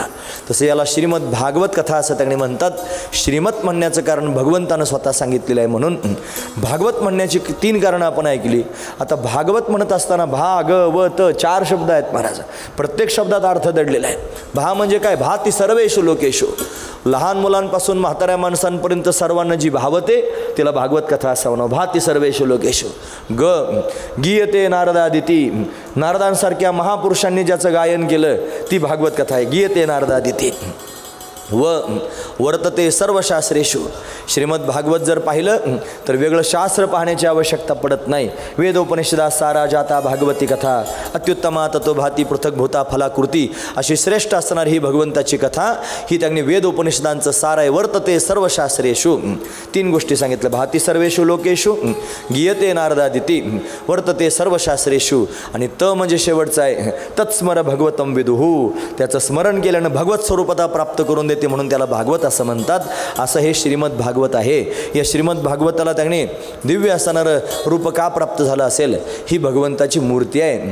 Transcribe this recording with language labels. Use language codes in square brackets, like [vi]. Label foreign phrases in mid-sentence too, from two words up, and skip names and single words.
[mr] तसं याला श्रीमद भागवत कथा असं त्यांनी म्हणतात. श्रीमद म्हणण्याचं कारण भगवंतानं स्वतः सांगितलेलं आहे. म्हणून भागवत म्हणण्याची 3 कारणं आपण ऐकली. आता भागवत म्हणत असताना भागवत 4 शब्द आहेत महाराज. प्रत्येक शब्दात अर्थ दडलेला आहे. भा म्हणजे काय, [sa] भाती सर्वेषु लोकेषु, [mr] लहान मुलांपासून म्हाताऱ्या माणसांपर्यंत सर्वांना जी भावते तिला भागवत कथा असं म्हणावं. [sa] भाती सर्वेषु लोकेषु. गीयते नारदादिती, [mr] नारदांसारख्या महापुरुषांनी ज्याचं गायन केलं ती भागवत कथा आहे. [sa] गीयते नारदादिती. व वर्तते सर्व शास्त्रेषु. [mr] श्रीमद भागवत जर पाहिलं तर वेगळं शास्त्र पाहण्याची आवश्यकता पडत नाही. [sa] वेदोपनिषदा सारा जाता भागवती कथा अत्युत्तमा ततो भाती पृथक भूता फलाकृती [mr] अशी श्रेष्ठ असणारी ही भगवंताची कथा ही त्यांनी वेदोपनिषदांचं सार आहे. [sa] वर्तते सर्व शास्त्रेषु [mr] 3 गोष्टी सांगितल्या. [sa] भाती सर्वेषु लोकेषु गीयते नारदादिती वर्तते सर्व शास्त्रेषु. [mr] आणि त म्हणजे शेवटचं आहे [sa] तत्स्मर भगवतम विदुहू. [mr] त्याचं स्मरण केल्यानं भगवत स्वरूपता प्राप्त करून देते म्हणून त्याला भागवत असं म्हणतात. असं हे श्रीमद भागवत आहे. या श्रीमद भागवताला त्याने दिव्य असणारं रूप का प्राप्त झालं असेल? ही भगवंताची मूर्ती आहे.